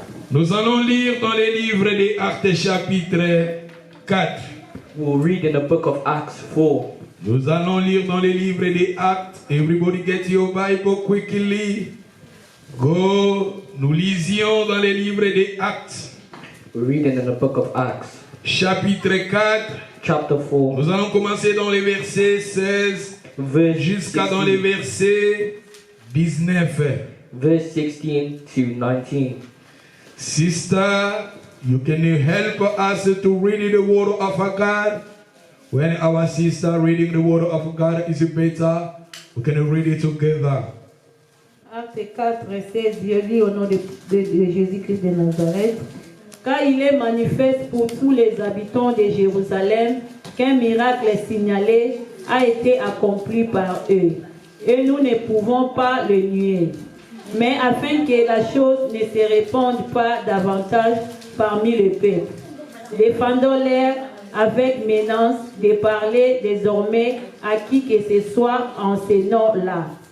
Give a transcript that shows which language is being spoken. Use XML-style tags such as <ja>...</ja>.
<fr>Nous allons lire dans les livres des Actes chapitre 4.</fr> <en>We'll read in the book of Acts 4.</en> <fr>Nous allons lire dans les livres des Actes.</fr> <en>Everybody get your Bible quickly. Go.</en> <fr>Nous lisions dans les livres des Actes.</fr> <en>We're reading in the book of Acts.</en> <fr>Chapitre 4.</fr> <en>Chapter 4.</en> <fr>Nous allons commencer dans les versets 16 jusqu'à dans les versets 19.</fr> <en>Verse 16 to 19. Sister, you can help us to read the word of God. When our sister reading the word of God is better, we can read it together.</en> <fr>Acte 4, 16, je lis au nom de Jésus-Christ de Nazareth. Car il est manifeste pour tous les habitants de Jérusalem qu'un miracle signalé a été accompli par eux. Et nous ne pouvons pas le nier. Mais afin que la chose ne se répande pas davantage parmi le peuple, défendons-leur avec menace de parler désormais à qui que ce soit en ces noms-là.</fr>